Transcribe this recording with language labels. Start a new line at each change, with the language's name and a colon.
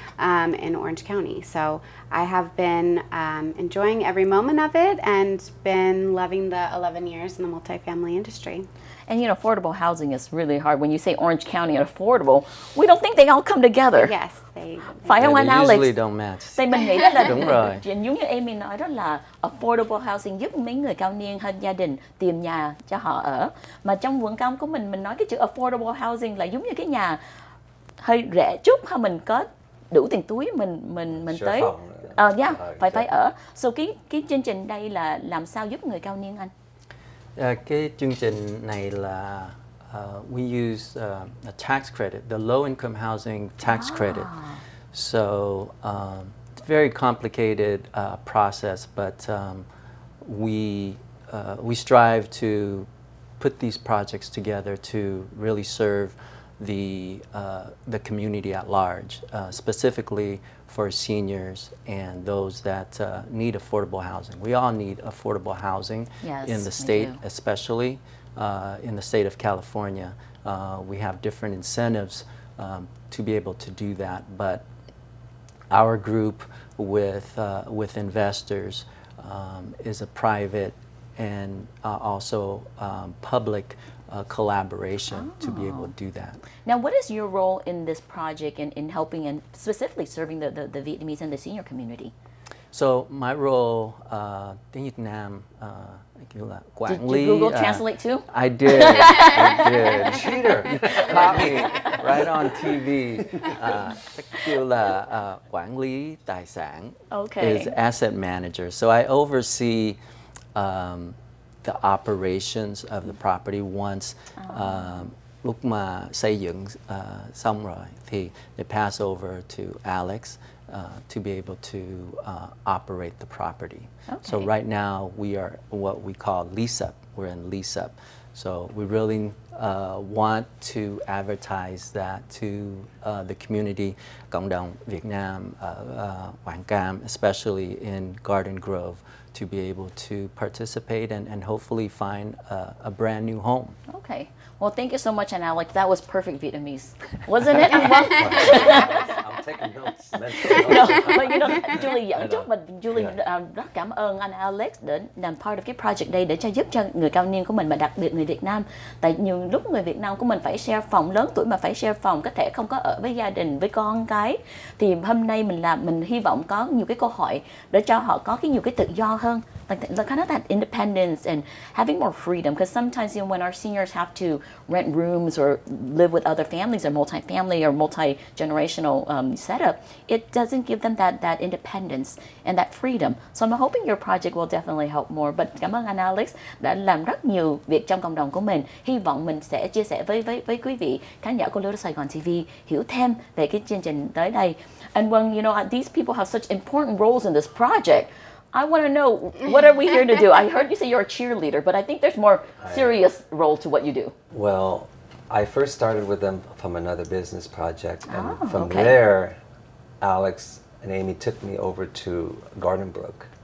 English: in Orange County. So I have been enjoying every moment of it and been loving the 11 years in the multifamily industry. And you know, affordable housing is really hard. When you say Orange County and affordable, we don't think they all come together. Yes, they
Vietnamese: Phải không anh
English: they Alex? usually don't match.
Vietnamese: Thì mình nghĩ đó là Đúng rồi. giống như Amy nói đó là affordable housing giúp mấy người cao niên hơn gia đình tìm nhà cho họ ở. Mà trong quảng cáo của mình nói cái chữ affordable housing là giống như cái nhà hơi rẻ chút, hay mình có đủ tiền túi mình
English: Sure
Vietnamese: phòng. phải ở. So cái chương trình đây là làm sao giúp người cao niên anh? Cái chương trình này là
English: we use a tax credit, the low income housing tax credit. So it's a very complicated process, but we strive to put these projects together to really serve the community at large, specifically for seniors and those that need affordable housing. We all need affordable housing in the state, especially in the state of California. We have different incentives to be able to do that, but our group with investors is a private and also public collaboration to be able to do that. Now, what is your role in this project in helping and specifically serving the Vietnamese and the senior community? So my role,
Vietnamese: tiếng Việt Nam, kiểu là quản lý.
English: Did you Google Translate too? I did. Cheater. Caught me right on TV.
Vietnamese: Kiểu là quản lý tài sản.
English: Okay. Is asset manager. So I oversee the operations of the property once
Vietnamese: lúc mà xây dựng xong rồi thì
English: they pass over to Alex to be able to operate the property. Okay. So right now we are what we call lease up. We're in lease up. So we really want to advertise that to the community,
Vietnamese: cộng đồng Việt Nam, Quảng Cam,
English: especially in Garden Grove, to be able to participate and hopefully find a brand new home. Okay. Well, thank you so much, and Alex. That was perfect Vietnamese, wasn't it?
Vietnamese: Anh Vâng?
English: I'm taking notes. No, but you know,
Vietnamese: Julie dẫn chút, mà Julie rất cảm ơn anh Alex để làm
English: part of
Vietnamese: cái project đây để giúp cho người cao niên của mình, mà đặc biệt người Việt Nam. Tại nhiều lúc người Việt Nam của mình phải share phòng, lớn tuổi mà phải share phòng, có thể không có ở với gia đình, với con cái. Thì hôm nay mình hy vọng có nhiều cái cơ hội để cho họ có nhiều cái tự do hơn.
English: Like kind of that independence and having more freedom, because sometimes when our seniors have to rent rooms or live with other families or multi-family or multi-generational setup, it doesn't give them that independence and that freedom. So I'm hoping your project will definitely help more.
Vietnamese: But cảm ơn anh Alex đã làm rất nhiều việc trong cộng đồng của mình. Hy vọng mình sẽ chia sẻ với quý vị khán giả của LittleSaigon TV hiểu thêm về cái chương trình tới đây.
English: And when you know these people have such important roles in this project, I want to know, what are we here to do? I heard you say you're a cheerleader, but I think there's more serious role to what you do. Well, I first started with them from another business project, and from okay. there, Alex and Amy took me over to Garden Brook.